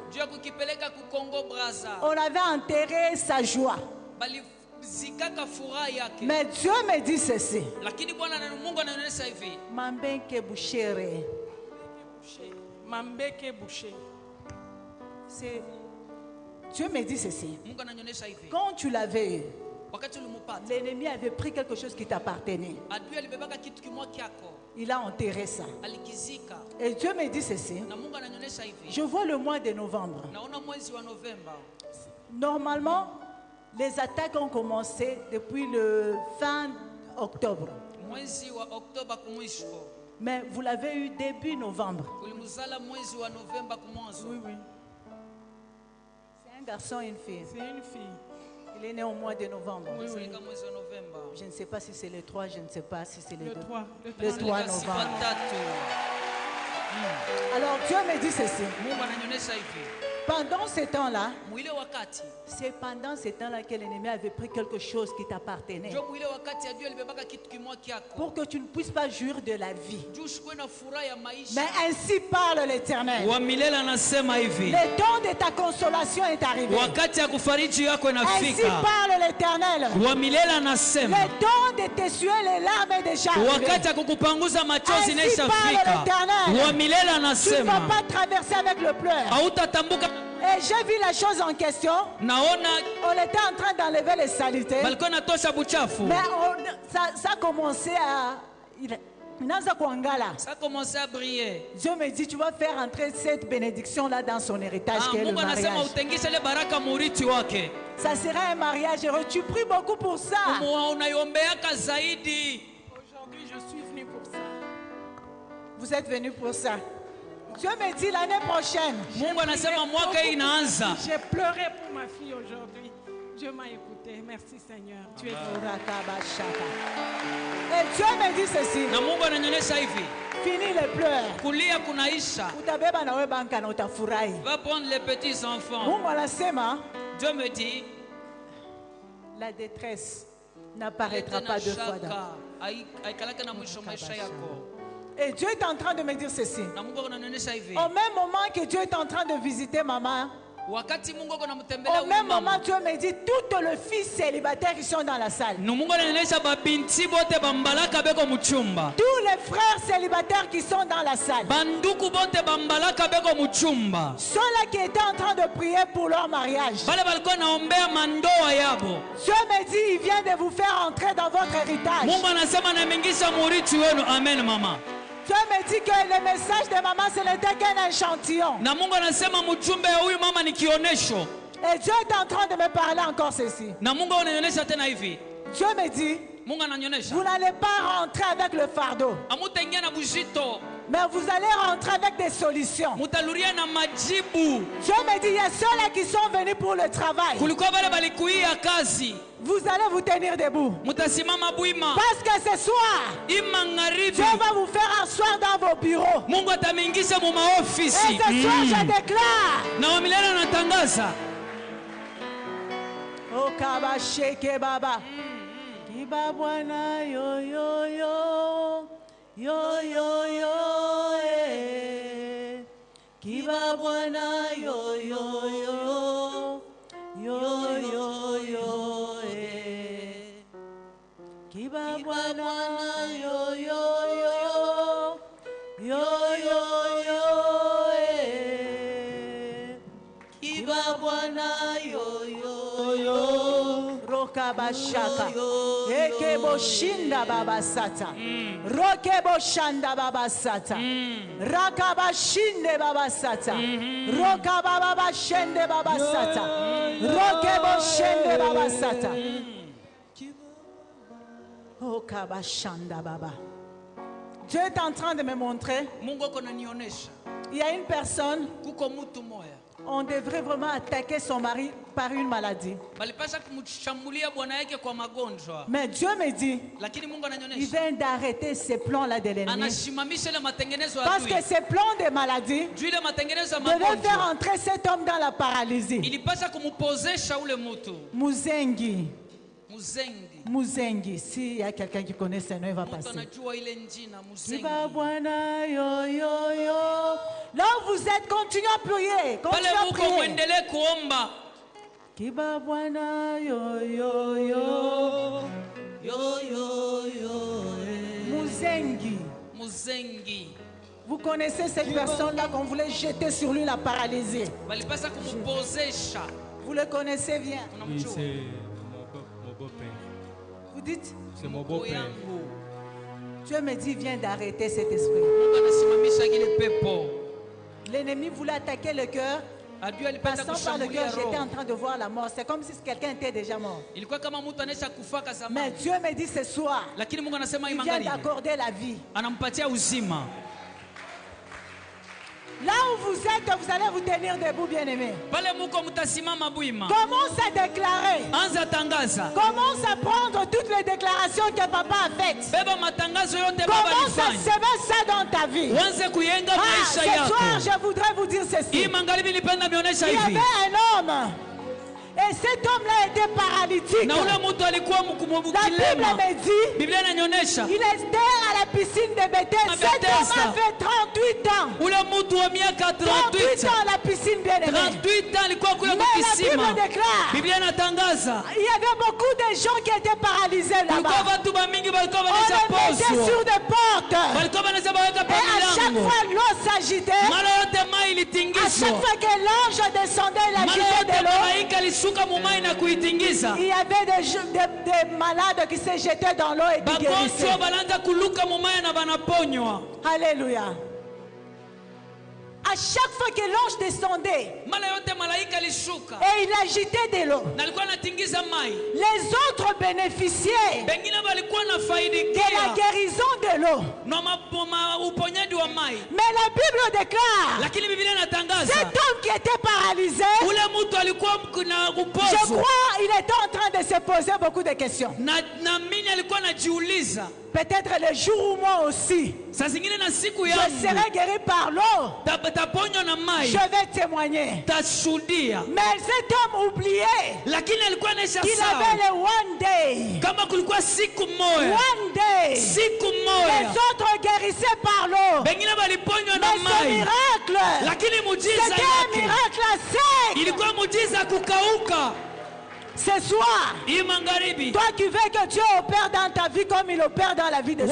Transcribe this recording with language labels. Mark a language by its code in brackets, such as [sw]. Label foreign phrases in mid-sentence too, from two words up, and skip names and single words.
[fr] On avait enterré sa joie. Mais Dieu me dit ceci. Mambeke Bouchere. Mambeke Boucher. Dieu me dit ceci. [sw] Mungu ananionyesha hivi. [fr] Quand tu l'avais eu, [sw] Wakati ulimpata, [fr] l'ennemi avait pris quelque chose qui t'appartenait. [sw] adui alibebaka kitu kimoja kyako, [fr] Il a enterré ça. [sw] alikizika. [fr] Et Dieu me dit ceci. [sw] Na Mungu ananionyesha hivi. [fr] Je vois le mois de novembre. [sw] Naona mwezi wa Novemba. [fr] Normalement, les attaques ont commencé depuis le fin octobre. [sw] Mwezi wa Oktoba kumwisho. [fr] Mais vous l'avez eu début novembre. [sw] Ulimuzala mwezi wa Novemba kumwanzo. [fr] Oui, oui. C'est un garçon et une fille. C'est une fille. Il est né au mois de novembre. Oui, oui. [sw] Ulizalika mwezi wa Novemba. [fr] Je ne sais pas si c'est le 3, je ne sais pas si c'est le 2. Le 3. Le 3 [sw] Ulizalika siku [fr] novembre. [sw] tatu. [fr] Alors Dieu me dit ceci. [sw] Mungu ananionyesha hivi. [fr] Pendant ce temps-là, [sw] Mwile wakati. [fr] c'est pendant ce temps-là que l'ennemi avait pris quelque chose qui t'appartenait. [sw] Ndio mwile wakati adui alibebaka kitu kimoja kyako. [fr] Pour que tu ne puisses pas jouir de la vie. [sw] Juu ushikwe na furaha ya maisha. [fr] Mais ainsi parle l'Éternel. [sw] wa milele anasema hivi, [fr] Le temps de ta consolation est arrivé. [sw] wakati ya kufariji yako [fr] Ainsi [sw] inafika. [fr] parle l'Éternel. [sw] Wa milele anasema, [fr] Le temps de t'essuyer les larmes est déjà arrivé. [sw] wakati ya kukupanguza machozi [fr] Ainsi [sw] inaisha [fr] parle [sw] fika. [fr] l'Éternel. [sw] Wa milele [fr] Tu ne vas [sw] anasema, [fr] pas traverser avec le pleur. [sw] hautatambuka. [fr] Et j'ai vu la chose en question. [sw] Naona [fr] On était en train d'enlever les saletés. [sw] balikuwa natosha buchafu, [fr] Mais ça a commencé à... [sw] Inaanza kuangala. [fr] Ça a commencé à briller. Dieu me dit, tu vas faire entrer cette bénédiction-là dans son héritage, qui est le [sw] Mungu anasema [fr] mariage. [sw] utengishe ile baraka murithi wake. [fr] Ça sera un mariage heureux. Tu pries beaucoup pour ça. [sw] Unaiombea zaidi. [fr] Aujourd'hui, je suis venue pour ça. Vous êtes venus pour ça. Dieu me dit l'année prochaine. [sw] Mungu anasema mwaka hii inaanza. [fr] J'ai pleuré pour ma fille aujourd'hui. Dieu m'a écouté. Merci Seigneur. Tu es Et Dieu me dit ceci. [sw] Na Mungu ananionyesha hivi, [fr] Fini les pleurs. [sw] kulia kunaisha. Utabeba na wewe banka na utafurahi. [fr] Va prendre les petits enfants. [sw] Mungu anasema [fr] Dieu me dit, la détresse n'apparaîtra pas deux fois dans. [sw] aikalaka na mwisho maisha yako. [fr] Et Dieu est en train de me dire ceci. [sw] Na Mungu ananionyesha hivi. [fr] Au même moment que Dieu est en train de visiter maman, [sw] Wakati Mungu anamtembelea [fr] au même [sw] huyu [fr] moment [sw] mama. [fr] Dieu me dit toutes les filles célibataires qui sont dans la salle. [sw] na Mungu ananionyesha babinti bote bambalaka beko muchumba. [fr] Tous les frères célibataires qui sont dans la salle. [sw] Banduku bote bambalaka beko muchumba. [fr] Ceux-là qui étaient en train de prier pour leur mariage. [sw] Bale balikuwa naombea mandoa yabo. [fr] Dieu me dit, il vient de vous faire entrer dans votre héritage. [sw] Mungu anasema namingisha murithi wenu. [fr] Amen mama. Dieu me dit que le message de maman, ce n'était qu'un échantillon. [sw] Na Mungu anasema mjumbe ya huyu mama ni kionesho. [fr] Et Dieu est en train de me parler encore ceci. [sw] Na Mungu ananionyesha tena hivi. [fr] Dieu me dit, [sw] Mungu ananionyesha. [fr] vous n'allez pas rentrer avec le fardeau, [sw] Amutaingia na bujito. [fr] mais vous allez rentrer avec des solutions. [sw] Mutaluria na majibu. [fr] Dieu me dit, il y a ceux-là qui sont venus pour le travail. [sw] Kulikuwa bale balikuia kazi. [fr] Vous allez vous tenir debout. [sw] Mutasimama bwima. [fr] Parce que ce soir, [sw] Imangaribi. [fr] Dieu va vous faire asseoir dans vos bureaux. [sw] Mungu atamingisha mu [fr] Et [sw] maofisi. [fr] ce soir, je déclare. [sw] Na wa milele anatangaza. Oh kabasheke baba. Kiba bwana yo yo yo. Yo yo yo eh. Kiba bwana yo yo yo. Yo yo yo eh. Kiba bwana yo yo yo. Yo yo yo eh. Kiba bwana yo yo yo. Roka bashaka. Eke boshinda baba sata. Roke boshanda baba sata. Raka bashinde baba sata. Roka baba bashende baba sata. Roke boshende baba sata. Oka bashanda baba. [fr] Dieu est en train de me montrer. [sw] Mungu ananionyesha. [fr] Il y a une personne. [sw] Kuko mtu moya. [fr] On devrait vraiment attaquer son mari par une maladie. [sw] Balipasha kumshambulia bwana yake kwa magonjwa. [fr] Mais Dieu me dit, [sw] Lakini Mungu [fr] il [sw] ananionyesha. [fr] vient d'arrêter ces plans-là de l'ennemi. [sw] Anashimamisha ile matengenezo ya [fr] Parce [sw] adui. [fr] que ces plans de maladie [sw] Juu ile matengenezo ya [fr] devaient faire [sw] magonjwa. [fr] entrer cet homme dans la paralysie. [sw] Ilipasha kumupozesha ule mtu. Muzengi. Muzengi. Muzengi. [fr] S'il y a quelqu'un qui connaît ce nom, il va [sw] Mtu [fr] passer. [sw] anajua ile njina Muzengi. Kiba bwana yo yo yo. [fr] Là où vous êtes, continuez à prier. [sw] Pale [fr] Continuez à [sw] muko [fr] prier. [sw] muendelee kuomba. Kiba bwana yo yo yo. Yo yo yo. [fr] Muzengi. Muzengi. Vous connaissez cette personne-là qu'on voulait jeter sur lui la paralysie. [sw] balipasa kumupozesha. [fr] Vous le connaissez bien. Oui, [sw] Unamjua? [fr] c'est mon beau-père. Vous dites, C'est mon [sw] Mkuu [fr] beau-père. [sw] yangu. [fr] Dieu me dit, viens d'arrêter cet esprit. [sw] Mungu anasimamisha kile pepo. [fr] L'ennemi voulait attaquer le cœur. [sw] Adui alipenda [fr] Passant par le [sw] kushambulia [fr] cœur, j'étais en [sw] roho. [fr] train de voir la mort. C'est comme si quelqu'un était déjà mort. [sw] Ilikuwa kama mtu anaisha kufaka [fr] Mais [sw] zamani. [fr] Dieu me dit ce soir, [sw] Lakini Mungu anasema hii [fr] il vient [sw] magharibi [fr] d'accorder la vie. [sw] anampatia uzima. [fr] Là où vous êtes, vous allez vous tenir debout, bien-aimés. [sw] Pale muko mtasimama bwima. [fr] Commence à déclarer. [sw] Anza tangaza. [fr] Commence à prendre toutes les déclarations que papa a faites. [sw] Beba matangazo yote baba [fr] Commence à [sw] alifanya. [fr] semer ça dans ta vie. [sw] Uanze kuyenga [fr] Ah, [sw] maisha [fr] ce [sw] yako. [fr] soir, je voudrais vous dire ceci. [sw] Hii magharibi nipenda nionyesha [fr] Il y [sw] hivi. [fr] avait un homme. Et cet homme-là était paralytique. [sw] Na ule mtu alikuwa [fr] La Bible [sw] mkumukilema. [fr] me dit, [sw] Biblia inanionyesha [fr] il était à la piscine de Bethesda. Cet [sw] Bethesda. [fr] homme avait 38 ans. [sw] ule mtu wa miaka [fr] 38 ans [sw] 38 [fr] à la piscine, bien-aimé. [sw] 38 ans alikuwa kule [fr] Mais la [sw] kukisima. [fr] Bible déclare, [sw] Biblia inatangaza [fr] il y avait beaucoup de gens qui étaient paralysés [sw] kulikuwa [fr] là-bas. [sw] watu bamingi walikuwa [fr] On [sw] wanaisha [fr] les mettait [sw] poswa, [fr] sur des portes. [sw] walikuwa wanaweza baweka [fr] Et à chaque [sw] pamilango. [fr] fois, l'eau s'agitait. [sw] Mara yote mai [fr] À chaque [sw] ilitingizwa, [fr] fois que l'ange descendait, il [sw] mara [fr] agitait de [sw] yote [fr] l'eau. [sw] malaika alishuka mumai na kuitingiza. [fr] Il y avait des malades qui se jetaient dans l'eau et qui guérissaient. [sw] Bagonjwa banaanza kuluka mumai na banaponywa. [fr] Alléluia. À chaque fois que l'ange descendait [sw] Mara yote malaika alishuka [fr] et il agitait de l'eau, [sw] na alikuwa anatingiza mai. [fr] les autres bénéficiaient [sw] Bengine balikuwa na [fr] de la [sw] faidikia [fr] guérison de l'eau. [sw] na uponyaji wa mai, [fr] Mais la Bible déclare, [sw] lakini Biblia inatangaza [fr] cet homme qui était paralysé, [sw] ule mtu alikuwa na [fr] je [sw] kupozwa [fr] crois, il était en train de se poser beaucoup de questions. [sw] na mimi alikuwa anajiuliza, [fr] Peut-être le jour où moi aussi, [sw] saa zingine na siku [fr] je [sw] yangu [fr] serai guéri par l'eau, [sw] taponywa na mai, [fr] je vais témoigner. [sw] tashuhudia. [fr] Mais cet homme oubliait [sw] Lakini alikuwa anaisha [fr] qu'il [sw] sawa [fr] avait le [en] one day. [sw] kama kulikuwa siku moja, [en] One day. [sw] siku [fr] Les [sw] moja [fr] autres guérissaient par l'eau. [sw] bengine baliponywa na [fr] Mais ce [sw] mai, [fr] miracle, [sw] lakini mujiza [fr] c'était un [sw] yake [fr] miracle sec. [sw] ilikuwa mujiza kukauka. [fr] Ce soir, [sw] Hii magharibi [fr] toi qui veux que Dieu opère dans ta vie comme il opère dans la vie des